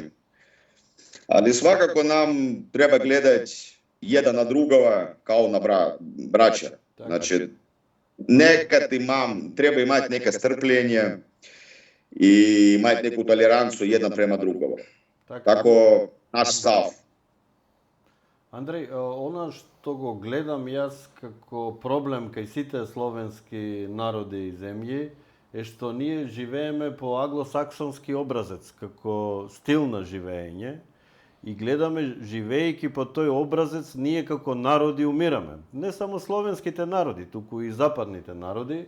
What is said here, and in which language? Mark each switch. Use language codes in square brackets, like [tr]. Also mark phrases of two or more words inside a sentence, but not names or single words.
[sr] Ali svakako nam treba gledati jedan na drugova kao na braća. Znači, nekad treba imati neka strpljenje i imati neku toleranciju jedan prema drugom. Tako naš stav. [mk] Andrej, ono što go gledam jaz како проблем кај сите словенски народи и земји е што ние живееме по аглосаксонски образец, како стил на живење и гледаме, живеејќи по тој образец, ние како народи умираме. Не само словенските народи, туку и западните народи.